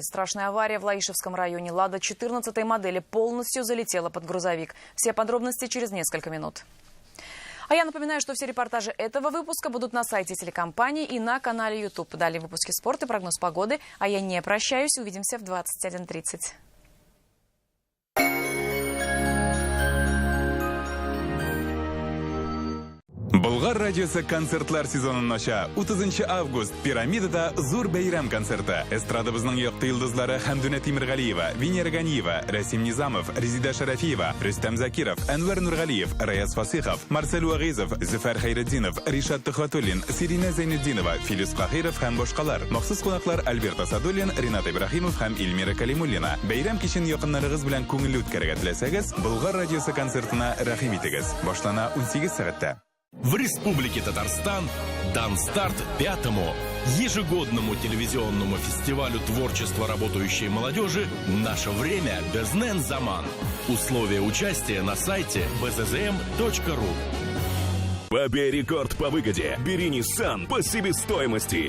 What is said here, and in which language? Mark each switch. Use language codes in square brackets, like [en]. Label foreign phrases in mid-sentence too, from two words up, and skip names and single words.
[ru] Страшная авария в Лаишевском районе. «Лада» 14-й модели полностью залетела под грузовик. Все подробности через несколько минут. А я напоминаю, что все репортажи этого выпуска будут на сайте телекомпании и на канале YouTube. Далее выпуски спорта и прогноз погоды. А я не прощаюсь. Увидимся в 21:30. [tt] Болгар радиосы концертлар сезонын ача. 30 август Пирамидада зур бәйрәм концерты. Эстрадабызның якты йолдызлары Хәмдүнә Тимиргалиева, Венера Ганиева, Расим Низамов, Резида Шарафиева, Рөстәм Закиров, Әнвәр Нургалиев, Раяз Фасихов, Марсель Вагизов, Зөфәр Хайретдинов, Ришат Тухватуллин, Сирина Зайнетдинова, Филис Кахиров һәм башкалар. Махсус кунаклар Альберт Асадуллин, Ринат Ибрахимов һәм Илмира Калимуллина. Бәйрәм кичен якыннарыгыз белән күңелле үткәрергә теләсәгез, Болгар радиосы концертына рәхим итегез. Башлана 18 сәгатьтә. [ru] В Республике Татарстан дан старт 5-му ежегодному телевизионному фестивалю творчества работающей молодежи «Наше время. Безнен Заман». Условия участия на сайте bzzm.ru. Побей рекорд по выгоде. Бери Nissan по себестоимости.